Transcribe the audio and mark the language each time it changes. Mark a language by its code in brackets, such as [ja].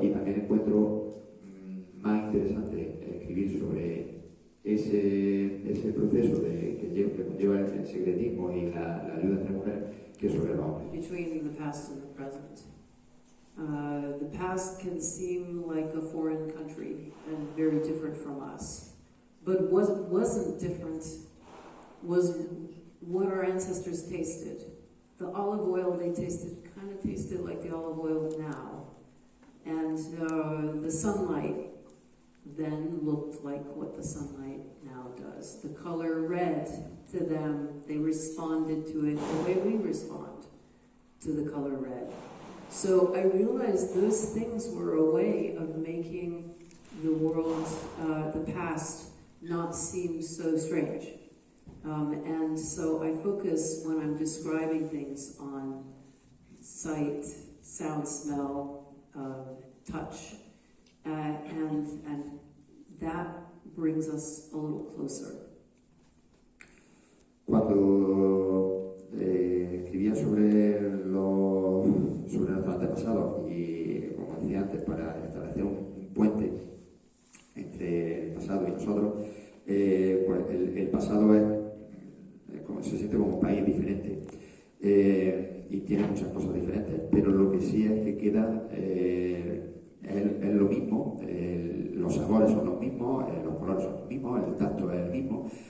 [es] Y también encuentro más interesante escribir sobre ese proceso que conlleva el secretismo y la ayuda entre mujeres que sobre los hombres. [en] Between the past and the present. The past can seem like a foreign country and very different from us. But what wasn't different was what our ancestors tasted. The olive oil they kind of tasted like the olive oil now. And the sunlight then looked like what the sunlight now does. The color red, to them, they responded to it the way we respond to the color red. So I realized those things were a way of making the world, the past, not seem so strange. And so I focus, when I'm describing things, on sight, sound, smell, touch, and that brings us a little closer. [es] Cuando escribía sobre nuestros antepasados, y como decía antes, para establecer un puente entre el pasado y nosotros, pues el pasado se siente como un país diferente, y tiene muchas cosas diferentes, pero lo que sí es que queda es lo mismo, los sabores son los mismos, los colores son los mismos, el tacto es el mismo.